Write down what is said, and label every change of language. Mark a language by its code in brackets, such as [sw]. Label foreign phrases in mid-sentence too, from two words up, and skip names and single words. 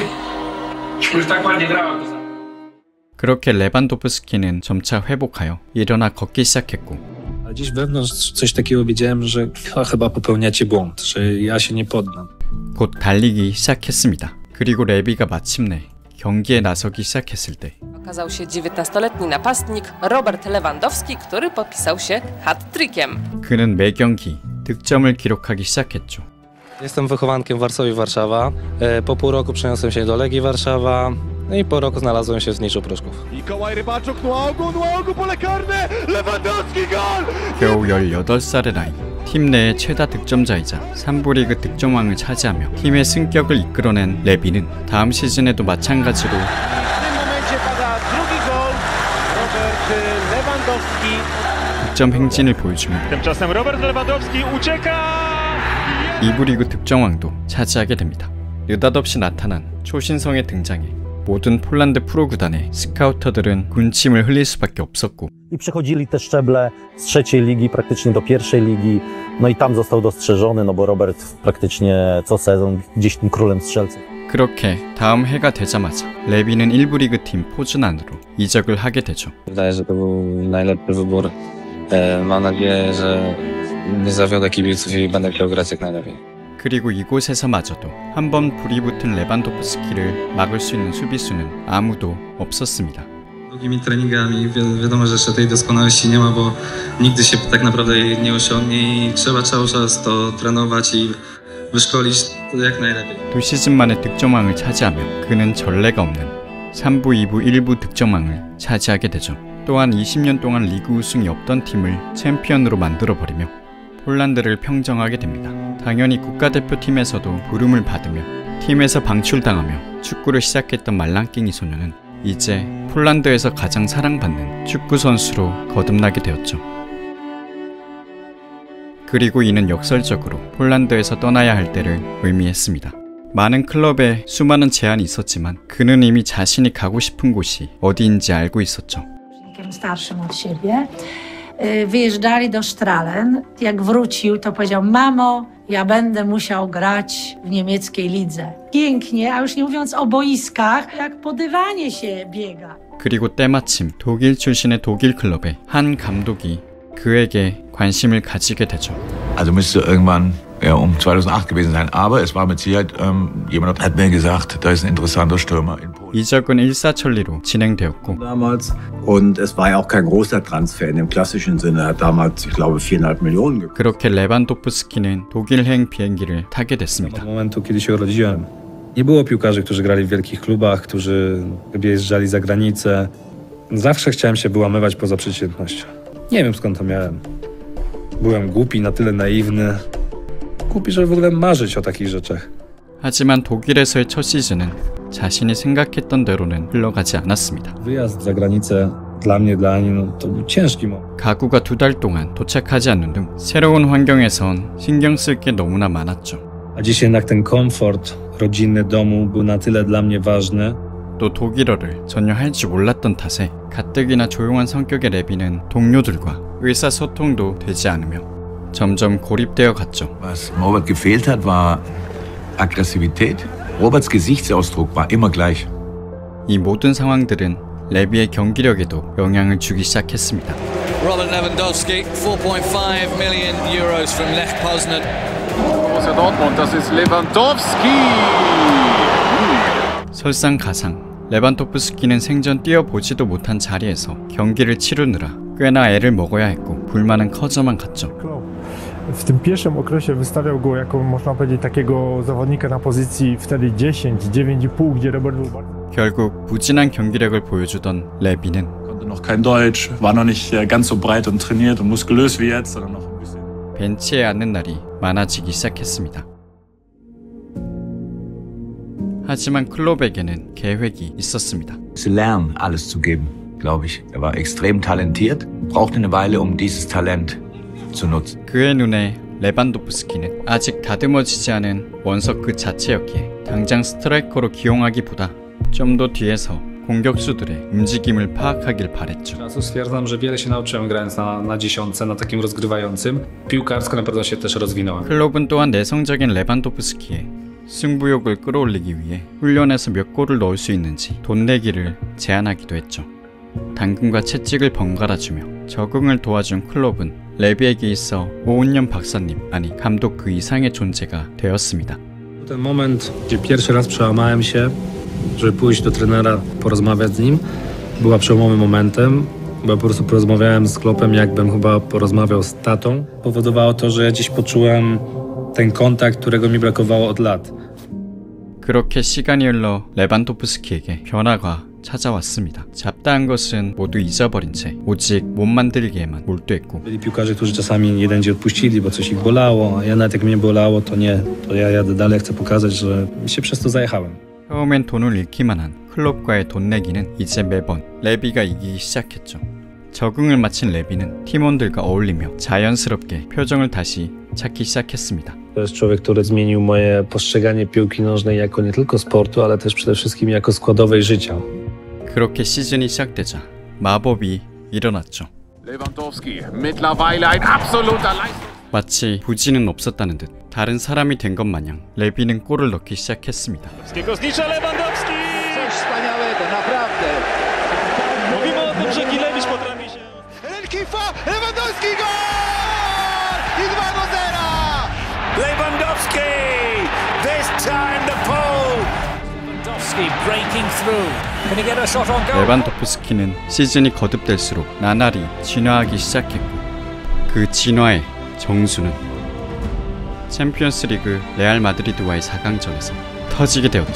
[pl] Już tak ładnie grała. [ko] 그렇게 레반도프스키는 점차 회복하여 일어나 걷기 시작했고 [pl] Ale gdzieś wewnątrz coś takiego wiedziałem, że chyba popełniacie błąd, że ja się nie poddam. [ko] 곧 달리기 시작했습니다. 그리고 레비가 마침내 경기에 나서기 시작했을 때 [pl] Okazał się 19-letni napastnik Robert Lewandowski, który podpisał się hat-trickiem. [ko] 그는 매 경기 득점을 기록하기 시작했죠. [pl] Jestem wychowankiem Warszawy, Warszawa. Po pół roku przeniosłem się do Legii Warszawa. No i po roku znalazłem się w Zniczu Pruszków. Mikołaj Rybaczuk, 노하고 pole karne, Lewandowski gol! [ko] 겨우 18살의 나이, 팀 내의 최다 득점자이자 3부리그 득점왕을 차지하며 팀의 승격을 이끌어낸 레비는 다음 시즌에도 마찬가지로 득점 행진을 보여주며 [pl] Tymczasem Robert Lewandowski ucieka! [ko] 2부 리그 득점왕도 차지하게 됩니다. 느닷없이 나타난 초신성의 등장에 모든 폴란드 프로구단의 스카우터들은 군침을 흘릴 수밖에 없었고 [pl] I przechodzili te szczeble z trzeciej ligi praktycznie do pierwszej ligi. No i tam został dostrzeżony, no bo Robert praktycznie co sezon gdzieś tym królem strzelców. [ko] 그렇게 다음 해가 되자마자 레비는 1부 리그 팀 포즈난으로 이적을 하게 되죠. [pl] Wydaje się, że to był najlepszy wybór. Mam nadzieję, że nie zawiodę kibiców i będę chciał grać jak najlepiej. [ko] 그리고 이곳에서마저도 한번 불이 붙은 레반도프스키를 막을 수 있는 수비수는 아무도 없었습니다. [pl] Długimi treningami wiadomo, że jeszcze tej doskonałości nie ma, bo nigdy się tak naprawdę jej nie osiągnie i trzeba cały czas to trenować i wyszkolić to jak najlepiej. [ko] 2시즌 만에 득점왕을 차지하며 그는 전례가 없는 3부, 2부, 1부 득점왕을 차지하게 되죠. 또한 20년 동안 리그 우승이 없던 팀을 챔피언으로 만들어버리며 폴란드를 평정하게 됩니다. 당연히 국가대표팀에서도 부름을 받으며 팀에서 방출당하며 축구를 시작했던 말랑깽이 소녀는 이제 폴란드에서 가장 사랑받는 축구 선수로 거듭나게 되었죠. 그리고 이는 역설적으로 폴란드에서 떠나야 할 때를 의미했습니다. 많은 클럽에 수많은 제안이 있었지만 그는 이미 자신이 가고 싶은 곳이 어디인지 알고 있었죠. [pl] starszym od siebie. Wyjeżdżali do Strahlen. Jak wrócił, to powiedział: mamo, ja będę musiał grać w niemieckiej lidze. Pięknie, a już nie mówiąc o boiskach, jak po dywanie się biega. [ko] 그리고 때마침 독일 출신의 독일 클럽의 한 감독이 그에게 관심을 가지게 되죠. [de] Also müsste irgendwann um 2008 gewesen sein, aber es war mit Sicherheit, jemand hat mir gesagt, da ist ein interessanter Stürmer in Polen. [ko] 이적은 일사천리로 진행되었고 [de] damals und es war ja auch kein großer Transfer in dem klassischen Sinne, er hat damals, ich glaube, 4,5 Millionen gekostet. [ko] 그렇게 레반도프스키는 독일행 비행기를 타게 됐습니다. [pl] Od momentu, kiedy się urodziłem, nie było piłkarzy, którzy grali w wielkich klubach, którzy wyjeżdżali za granicę. Zawsze chciałem się wyłamywać poza przeciętnością. Nie wiem, skąd to miałem. Byłem głupi, na tyle naiwny. Głupi, żeby w ogóle marzyć o takich rzeczach. [ko] 하지만 독일에서의 첫 시즌은 자신이 생각했던 대로는 흘러가지 않았습니다. [pl] Wyjazd za granicę dla mnie, dla Ani, no, to był ciężki moment. [ko] 가구가 2달 동안 도착하지 않는 등 새로운 환경에선 신경 쓸 게 너무나 많았죠. [pl] A dziś jednak ten komfort rodzinny domu był na tyle dla mnie ważny. [ko] 또 독일어를 전혀 할 줄 몰랐던 탓에 가뜩이나 조용한 성격의 레비는 동료들과 의사소통도 되지 않으며 점점 고립되어 갔죠. [de] Was Robert gefehlt hat, war Aggressivität. Roberts Gesichtsausdruck war immer gleich. [ko] 이 모든 상황들은 레비의 경기력에도 영향을 주기 시작했습니다. [en] Robert Lewandowski, 4.5 million euros from Lech Poznan. [de] Borussia Dortmund, das ist Lewandowski! [ko] 설상가상 레반도프스키는 생전 뛰어보지도 못한 자리에서 경기를 치르느라 꽤나 애를 먹어야 했고 불만은 커져만 갔죠. [pl] W tym pierwszym okresie wystawiał go jako, można powiedzieć, takiego zawodnika na pozycji wtedy 10, 9,5, gdzie Robert był bardzo... [ko] 결국 부진한 경기력을 보여주던 레비는 [de] noch kein Deutsch, war noch nicht ganz so breit und trainiert und muskulös wie jetzt, sondern noch ein bisschen. [ko] 벤치에 앉는 날이 많아지기 시작했습니다. 하지만 클롭에게는 계획이 있었습니다. [de] Zu lernen, alles zu geben, glaube ich. Er war extrem talentiert, brauchte eine Weile, dieses Talent zu nutzen. [ko] 그의 눈에 레반도프스키는 아직 다듬어지지 않은 원석 그 자체였기에 당장 스트라이커로 기용하기보다 좀 더 뒤에서 공격수들의 움직임을 파악하길 바랬죠. [pl] Czasu stwierdzam, że wiele się nauczyłem grając na dziesiątce, na takim rozgrywającym. Piłkarsko na pewno się też rozwinąłem. [ko] 클롭은 또한 내성적인 레반도프스키의 승부욕을 끌어올리기 위해 훈련에서 몇 골을 넣을 수 있는지 돈 내기를 제안하기도 했죠. 당근과 채찍을 번갈아주며 적응을 도와준 클롭은 레비에게 있어 5년 박사님, 아니 감독 그 이상의 존재가 되었습니다. [pl] Ten moment, gdzie pierwszy raz przełamałem się, żeby pójść do trenera, porozmawiać z nim, była przełomowym momentem, bo po prostu porozmawiałem z Klopem, jakbym chyba porozmawiał z tatą. Powodowało to, że ja dziś poczułem ten kontakt, którego mi brakowało od lat. [ko] 그렇게 시간이 흘러 레반도프스키에게 변화가 찾아왔습니다. 잡다한 것은 모두 잊어버린 채 오직 몸 만들기에만 몰두했고 [pl] Byli piłkarze, którzy czasami jeden dzień odpuścili, bo coś ich bolało, a ja nawet jak mnie bolało, to nie, to ja jadę dalej, chcę pokazać, że się przez to zajechałem. [ko] 처음엔 돈을 잃기만 한 클롭과의 돈 내기는 이제 매번 레비가 이기기 시작했죠. 적응을 마친 레비는 팀원들과 어울리며 자연스럽게 표정을 다시 찾기 시작했습니다. [pl] To jest człowiek, który zmienił moje postrzeganie piłki nożnej jako nie tylko sportu, ale też przede wszystkim jako składowej życia. [ko] 그렇게 시즌이 시작되자 마법이 일어났죠. [de] Lewandowski, mittlerweile ein absoluter Leistung. [ko] 마치 부진은 없었다는 듯 다른 사람이 된 것 마냥 레비는 골을 넣기 시작했습니다. [pl] Lewandowski! Coś wspaniałego, naprawdę. Mówimy o tym, że Gilewicz potrafi się... Kifa, Lewandowski gol! I 2-0! Lewandowski! [en] This time the pole! Lewandowski breaking through. Can he get a shot on goal? [ko] 레반도프스키는 시즌이 거듭될수록 나날이 진화하기 시작했고 그 진화의 정수는 챔피언스리그 레알 마드리드와의 4강전에서 터지게 되었죠.